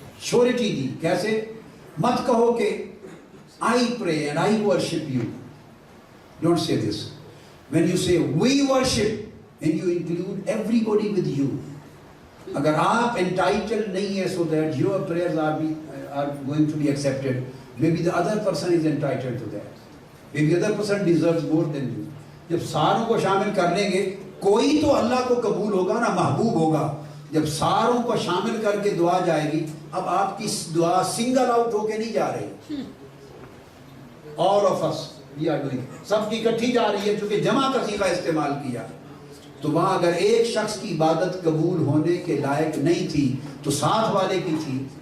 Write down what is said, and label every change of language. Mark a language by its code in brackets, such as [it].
[ur] شورٹی دی، کیسے؟ مت کہو کہ [en] I pray and I worship you. Don't say this. When you say we worship and you include everybody with you, [ur] اگر آپ [en] entitled [ur] نہیں ہے [en] so that your prayers are going to be accepted, maybe the other person is entitled to that. Maybe the other person deserves more than you. [ur] جب ساروں کو شامل کر لیں گے، کوئی تو اللہ کو قبول ہوگا نا، محبوب ہوگا۔ جب ساروں کو شامل کر کے دعا جائے گی، اب آپ کی دعا سنگل آؤٹ ہو کے نہیں جا رہی، [en] all of us we are doing، [ur] سب کی اکٹھی جا رہی ہے، چونکہ جمع کا صیغہ استعمال کیا۔ تو وہاں اگر ایک شخص کی عبادت قبول ہونے کے لائق نہیں تھی تو ساتھ والے کی تھی،